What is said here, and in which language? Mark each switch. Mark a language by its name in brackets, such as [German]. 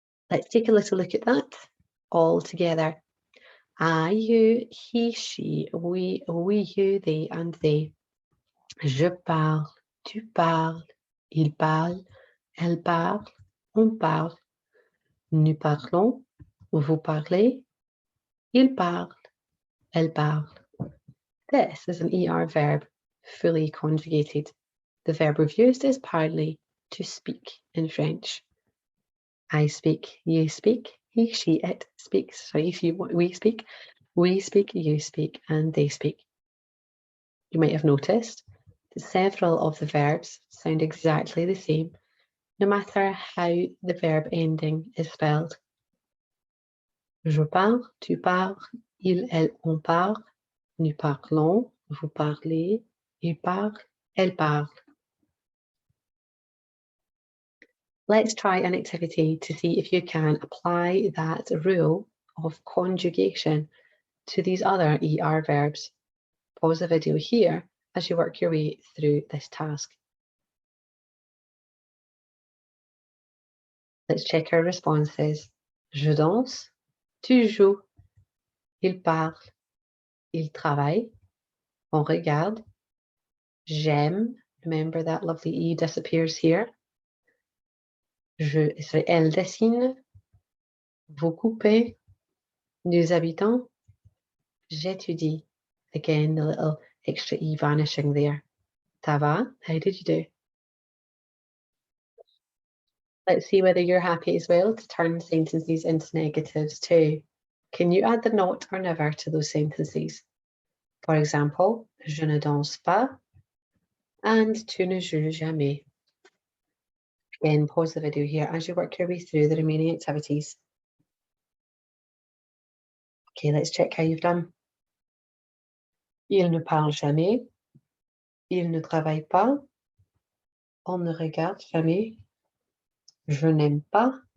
[English] Let's take a little look at that all together. I, you, he, she, we, you, they, and they. [French] Je parle, tu parles, il parle, elle parle, on parle. Nous parlons, vous parlez, il parle, elle parle. [English] This is an ER verb, fully conjugated. The verb we've used is parler, to speak in French. I speak, you speak, he, she, it speaks. So if you we speak, you speak, and they speak. You might have noticed that several of the verbs sound exactly the same, no matter how the verb ending is spelled. [French] Je parle, tu parles, il, elle, on parle, nous parlons, vous parlez, il parle, elle parle. [English] Let's try an activity to see if you can apply that rule of conjugation to these other ER verbs. Pause the video here as you work your way through this task. Let's check our responses. [French] Je danse, tu joues, il parle, il travaille, on regarde, j'aime, [English] remember that lovely E disappears here. [French] Elle dessine, vous coupez, nous habitons, j'étudie. [English] Again, the little extra E vanishing there. [French] Ça va? [English] How did you do? Let's see whether you're happy as well to turn sentences into negatives too. Can you add the not or never to those sentences? For example, [French] je ne danse pas and tu ne joues jamais. [English] Again, pause the video here as you work your way through the remaining activities. Okay, let's check how you've done. [French] Il ne parle jamais. Il ne travaille pas. On ne regarde jamais. Je n'aime pas.